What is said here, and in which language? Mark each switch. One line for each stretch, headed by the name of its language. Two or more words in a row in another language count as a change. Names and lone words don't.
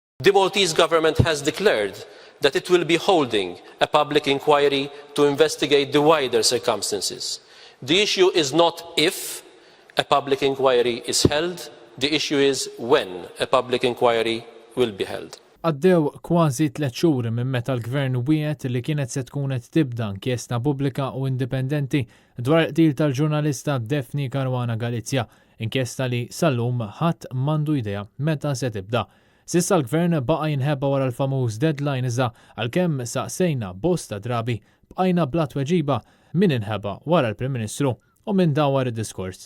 English: The Maltese government has declared that it will be holding a public inquiry to investigate the wider circumstances. The issue is not if a public inquiry is held, the issue is when a public inquiry will be held.
Maltese: Għaddew kważi 3 xhur minn meta l-Gvern wiegħed li kienet se tkun qed tibda inkjesta pubblika u indipendenti dwar il-qtil tal-ġurnalista Daphne Caruana Galizia, inkjesta li sal-lum ħadd m'għandu idea meta se tibda. S'issa l-Gvern baqa' jinħebba wara l-famuż deadline iżda għalkemm saqsejna bosta drabi bqajna bla tweġiba min inħebba wara l-Prim Ministru u minn dawar id-diskors.